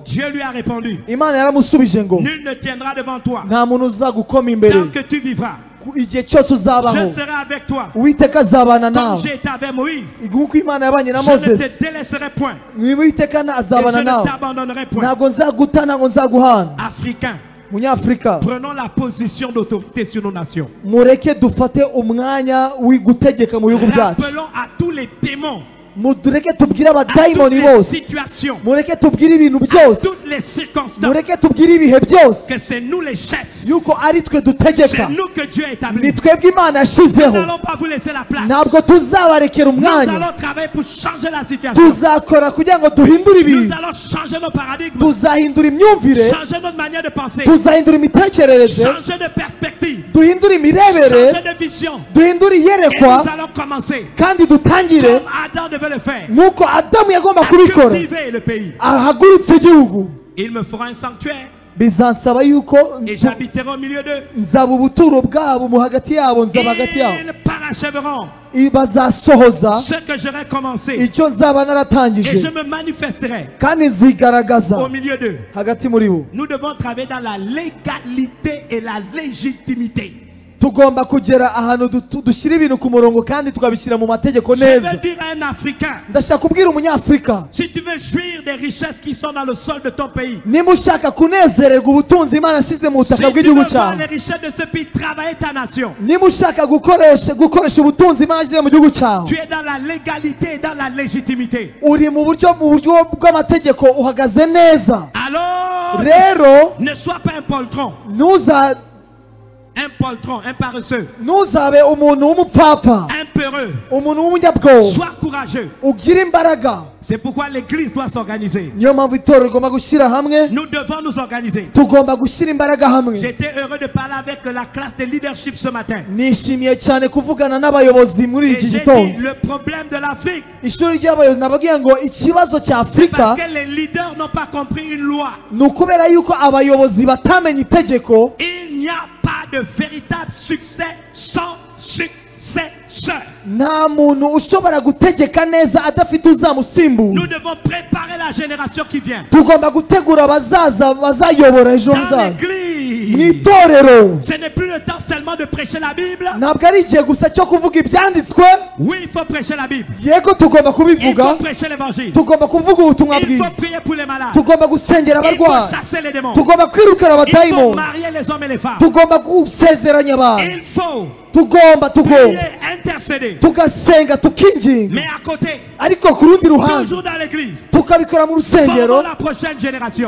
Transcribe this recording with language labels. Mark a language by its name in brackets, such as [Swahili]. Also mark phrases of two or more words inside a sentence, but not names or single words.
[French] Dieu lui a répondu, [Kinyarwanda] Imana yaramusubije ngo [French] nul ne tiendra devant toi [Kinyarwanda] nta muntu uzagukoma imbere [French] tant que tu vivras. [Kinyarwanda] igihe cyose [French] Je [Kinyarwanda] uzabaho. [French] serai avec toi. [Kinyarwanda] Uwiteka azabana [French] Comme [Kinyarwanda] nawe [French] j'ai été avec Moïse, [Kinyarwanda] nk'uko Imana yabanye na [French] je ne [Kinyarwanda] Moses. [French] te délaisserai point. [Kinyarwanda] Uwiteka [French] Et je [Kinyarwanda] azabana [French] ne [Kinyarwanda] nawe, [French] t'abandonnerai point. [Kinyarwanda] ntabwo nzaguta ntabwo nzaguhana. [French] Africains, [Kinyarwanda] Munyafurika, [French] prenons la position d'autorité sur nos nations. [Kinyarwanda] mureke dufate umwanya gutegeka mu bihugu byacu. [French] Rappelons à tous les démons, [Kinyarwanda] Mureke tubwire [French] à toutes [Kinyarwanda] abadayimoni [French] les [Kinyarwanda] bose, [French] situations, [Kinyarwanda] mureke tubwire ibintu [French] à [Kinyarwanda] byose, [French] toutes les circonstances, [Kinyarwanda] mureke tubwire ibihe byose [French] que c'est nous les chefs. [Kinyarwanda] yuko ari twe [French] C'est [Kinyarwanda] dutegeka. [French] nous que Dieu a [Kinyarwanda] Ni [French] établi. [Kinyarwanda] twebwe Imana [French] Nous [Kinyarwanda] yashizeho, [French] n'allons pas vous laisser la place. [Kinyarwanda] ntabwo tuzabarekera [French] Nous [Kinyarwanda] umwanya. [French] allons travailler pour changer la situation. [Kinyarwanda] Tuzakora kugira ngo duhindure [French] Nous [Kinyarwanda] ibintu, [French] allons changer nos paradigmes, [Kinyarwanda] tuzahindura imyumvire, [French] changer notre manière de penser, [Kinyarwanda] tuzahindura imitekerereze, [French] changer de perspective, [Kinyarwanda] duhindure imirebere, [French] changer de vision. [Kinyarwanda] duhindure [French] Et [Kinyarwanda] iyerekwa, [French] nous allons commencer, [Kinyarwanda] kandi dutangire [French] comme Adam devait le faire, [Kinyarwanda] nk'uko Adamu yagomba [French] à [Kinyarwanda] kubikora. [French] cultiver le pays. [Kinyarwanda] Ahagurutse igihugu, [French] Il me fera un sanctuaire [Kinyarwanda] bizansaba yuko [French] et j'habiterai au milieu d'eux. [Kinyarwanda] nzaba ubuturo bwabo mu hagati yabo, nzaba hagati yabo. [French] Ils parachèveront [Kinyarwanda] Bazasohoza [French] ce que j'aurai commencé [Kinyarwanda] icyo nzaba [French] et [Kinyarwanda] naratangije, [French] je me manifesterai [Kinyarwanda] kandi nzigaragaza [French] au milieu d'eux. [Kinyarwanda] hagati muri bo. [French] Nous devons travailler dans la légalité et la légitimité. [Kinyarwanda] Tugomba kugera ahantu dushyira ibintu ku murongo kandi tukabishyira mu mategeko [French] Je [Kinyarwanda] neza. [French] veux dire à un Africain, [Kinyarwanda] Ndashaka kubwira umunyafurika, [French] si tu veux jouir des richesses qui sont dans le sol de ton pays, [Kinyarwanda] niba ushaka kunezererwa ubutunzi Imana yashyize mu [French] si [Kinyarwanda] butaka [French] tu veux [Kinyarwanda] bw'igihugu [French] voir [Kinyarwanda] cyawe, [French] les richesses de ce pays travailler ta nation, [Kinyarwanda] niba ushaka gukoresha ubutunzi Imana yashyize mu gihugu cyawe, [French] tu es dans la légalité et dans la légitimité. [Kinyarwanda] uri mu buryo bw'amategeko, uhagaze neza. [French] Alors, [Kinyarwanda] Rero [French] ne sois pas un poltron, un paresseux, [Kinyarwanda] ntuzabe umuntu w'umupfapfa, [French] un peureux. [Kinyarwanda] umuntu w'umunyabwoba. [French] Sois courageux. [Kinyarwanda] Ugire imbaraga. [French] C'est pourquoi l'église doit s'organiser. [Kinyarwanda] Niyo mpamvu itorero rigomba gushyira hamwe, [French] Nous devons nous organiser. [Kinyarwanda] tugomba gushyira imbaraga hamwe. [French] J'étais heureux de parler avec la classe de leadership ce matin. [Kinyarwanda] Nishimiye cyane kuvugana n'abayobozi muri [French] Et [Kinyarwanda] iki [French] j'ai [Kinyarwanda] gitondo. [French] dit, le problème de l'Afrique, [Kinyarwanda] Ishuri ry'abayobozi nababwiye ngo ikibazo cya [French] c'est [Kinyarwanda] Afurika [French] parce que les leaders n'ont pas compris une loi. [Kinyarwanda] ni ukubera yuko abayobozi batamenye itegeko. [French] Il n'y a pas de véritable succès sans successeur. [Kinyarwanda] Nta muntu ushobora gutegeka neza adafite [French] Nous [Kinyarwanda] uzamusimbura. [French] devons préparer la génération qui vient. [Kinyarwanda] Tugomba gutegura abazaza bazayobora ejo [French] Dans [Kinyarwanda] hazaza mu [French] l'église, [Kinyarwanda] itorero. [French] ce n'est plus le temps seulement de prêcher la Bible. [Kinyarwanda] Ntabwo ari igihe gusa cyo kuvuga ibyanditswe. [French] Oui, il faut prêcher la Bible. [Kinyarwanda] Yego tugomba [French] Il faut [Kinyarwanda] kubivuga, [French] prêcher l'évangile. [Kinyarwanda] tugomba kuvuga ubutumwa [French] Il faut [Kinyarwanda] bwiza, [French] prier pour les malades. [Kinyarwanda] tugomba gusengera [French] Il faut [Kinyarwanda] abarwayi, [French] chasser les démons. [Kinyarwanda] tugomba kwirukana [French] Il faut [Kinyarwanda] abadayimoni, [French] marier les hommes et les femmes. [Kinyarwanda] tugomba gusezeranya abantu, [French] Il faut [Kinyarwanda] tugomba [French] prier, intercéder. [Kinyarwanda] tugasenga tukinginga. [French] Mais à côté, [Kinyarwanda] Ariko ku rundi ruhande [French] toujours dans l'église, [Kinyarwanda] tukabikora mu rusengero, [French] formons la prochaine génération.